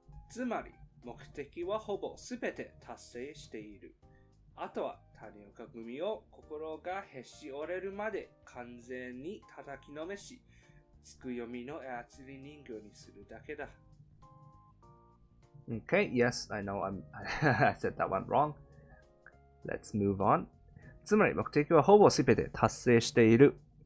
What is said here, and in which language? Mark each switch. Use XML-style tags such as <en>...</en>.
<ja>つまり、目的はほぼすべて達成している。あとは、谷岡組を心がへし折れるまで完全に叩きのめし、つくよみの操り人形にするだけだ。</ja> <en>Okay, yes, I know I said that one wrong. Let's move on.</en> <ja>つまり目的はほぼすべて達成している。</ja>